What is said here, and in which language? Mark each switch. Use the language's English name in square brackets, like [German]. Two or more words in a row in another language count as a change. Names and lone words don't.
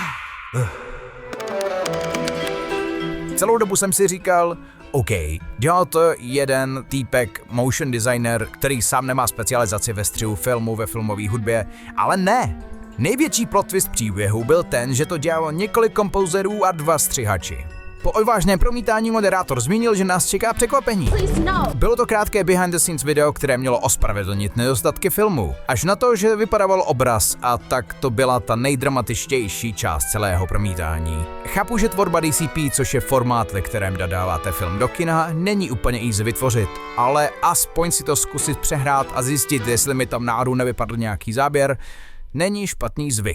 [Czech] Celou dobu jsem si říkal, OK, dělal to jeden týpek, [English] motion designer, [Czech] který sám nemá specializaci ve střihu filmu, ve filmové hudbě, ale ne. Největší [English] plot twist [Czech] příběhu byl ten, že to dělalo několik kompozerů a 2 střihači. Po odvážném promítání moderátor zmínil, že nás čeká překvapení. Bylo to krátké [English] behind the scenes [Czech] video, které mělo ospravedlnit nedostatky filmu. Až na to, že vypadával obraz a tak to byla ta nejdramatičtější část celého promítání. Chápu, že tvorba DCP, což je formát, ve kterém dodáváte film do kina, není úplně easy vytvořit, ale aspoň si to zkusit přehrát a zjistit, jestli mi tam náhodou nevypadl nějaký záběr, není špatný zvyk.